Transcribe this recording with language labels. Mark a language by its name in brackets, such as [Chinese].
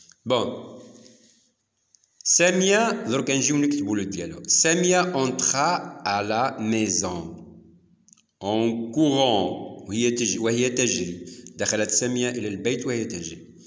[Arabic] bon سامية درك نجيو نكتبو لو ديالو. [French] سامية entra à la maison en courant وهي تجري. [Arabic] دخلت سامية إلى البيت وهي تجري.